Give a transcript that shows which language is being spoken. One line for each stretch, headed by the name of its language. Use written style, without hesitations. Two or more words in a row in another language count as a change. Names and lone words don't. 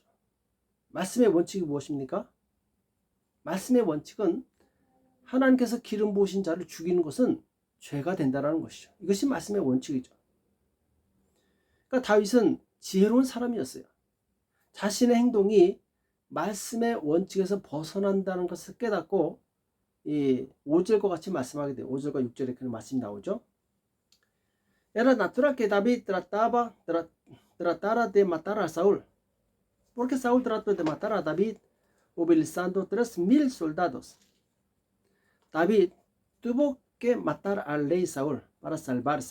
Korean: 말씀의 원칙이 무엇입니까? 말씀의 원칙은 하나님께서 기름 부으신 자를 죽이는 것은 죄가 된다는 것이죠. 이것이 말씀의 원칙이죠. 그러니까 다윗은 지혜로운 사람이었어요. 자신의 행동이 말씀의 원칙에서 벗어난다는 것을 깨닫고 이 5절과 같이 말씀하게 돼요. 5절과 6절에 그런 말씀이 나오죠.
Spanish: Era natural que David tratara de matar a Saúl, porque Saúl trató de matar a David movilizando 3,000 soldados. David tuvo que matar al rey Saúl para salvarse.